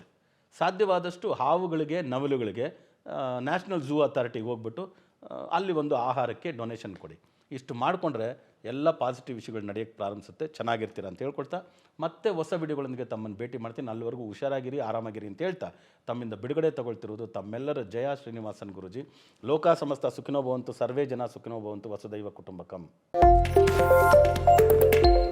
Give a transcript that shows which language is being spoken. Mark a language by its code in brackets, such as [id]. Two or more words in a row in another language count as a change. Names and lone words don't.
[kn] ಸಾಧ್ಯವಾದಷ್ಟು ಹಾವುಗಳಿಗೆ, ನವಿಲುಗಳಿಗೆ ನ್ಯಾಷನಲ್ ಝೂ ಅಥಾರಿಟಿಗೆ ಹೋಗ್ಬಿಟ್ಟು ಅಲ್ಲಿ ಒಂದು ಆಹಾರಕ್ಕೆ ಡೊನೇಷನ್ ಕೊಡಿ. ಇಷ್ಟು ಮಾಡಿಕೊಂಡ್ರೆ ಎಲ್ಲ ಪಾಸಿಟಿವ್ ವಿಷಯಗಳು ನಡೆಯೋಕ್ಕೆ ಪ್ರಾರಂಭಿಸುತ್ತೆ. ಚೆನ್ನಾಗಿರ್ತೀರ ಅಂತ ಹೇಳ್ಕೊಳ್ತಾ, ಮತ್ತೆ ಹೊಸ ವಿಡಿಯೋಗಳೊಂದಿಗೆ ತಮ್ಮನ್ನು ಭೇಟಿ ಮಾಡ್ತೀನಿ. ಅಲ್ಲಿವರೆಗೂ ಹುಷಾರಾಗಿರಿ, ಆರಾಮಾಗಿರಿ ಅಂತ ಹೇಳ್ತಾ ತಮ್ಮಿಂದ ಬಿಡುಗಡೆ ತಗೊಳ್ತಿರೋದು ತಮ್ಮೆಲ್ಲರ ಜಯ ಶ್ರೀನಿವಾಸನ್ ಗುರುಜಿ. [sa] ಲೋಕ ಸಮಸ್ತ ಸುಖಿನೋ ಭವಂತು, ಸರ್ವೇ ಜನ ಸುಖಿನೋ ಭವಂತು, ವಸುದೈವ ಕುಟುಂಬಕಂ.